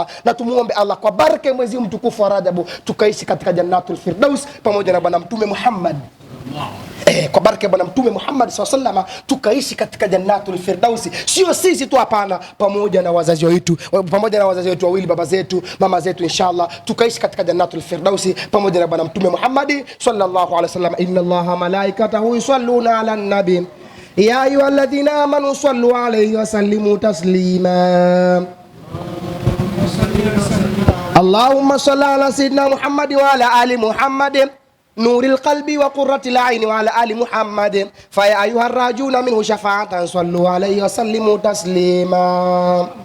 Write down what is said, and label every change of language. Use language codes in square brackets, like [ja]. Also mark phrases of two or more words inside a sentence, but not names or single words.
[sw] Na tumuombe Allah kwa baraka mwezi huu mtukufu wa Rajab tukaishi katika [ar] جنة الفردوس [sw] pamoja na bwana mtume Muhammad. Kwa baraka ya bwana mtume Muhammad SAW tukaishi katika [ar] جنة الفردوس. [sw] Sio sisi tu, hapana, pamoja na wazazi wetu wawili, baba zetu, mama zetu, inshallah tukaishi katika [ar] جنة الفردوس [sw] pamoja na bwana mtume Muhammad [ar] صلى الله عليه وسلم. إن الله وملائكته يصلون على النبي يا أيها الذين آمنوا صلوا عليه وسلموا تسليما. اللهم صل على سيدنا محمد وعلى آل محمد نور القلب وقرة العين وعلى آل محمد فيا أيها الراجون منه شفاعة صلوا عليه وسلموا تسليما.